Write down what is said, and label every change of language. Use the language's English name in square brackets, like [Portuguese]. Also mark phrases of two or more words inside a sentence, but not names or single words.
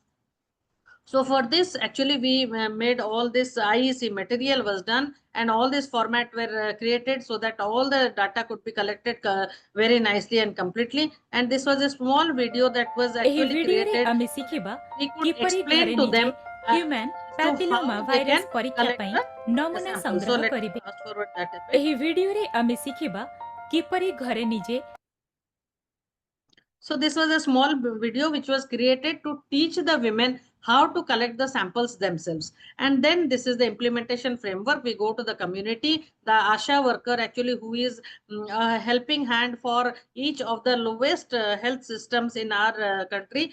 [English] So for this, actually, we made all this IEC material was done, and all this format were created so that all the data could be collected very nicely and completely. And this was a small video that was actually created. We could explain to them human papilloma virus [Odia] ପରୀକ୍ଷା ପାଇଁ ନମୁନା ସଂଗ୍ରହ କରିବେ ଏହି ଭିଡିଓ ରେ ଆମେ ଶିଖିବା କିପରି ଘରେ ନିଜେ. [English] So this was a small video which was created to teach the women how to collect the samples themselves. And then this is the implementation framework. We go to the community, the ASHA worker actually who is a helping hand for each of the lowest health systems in our country.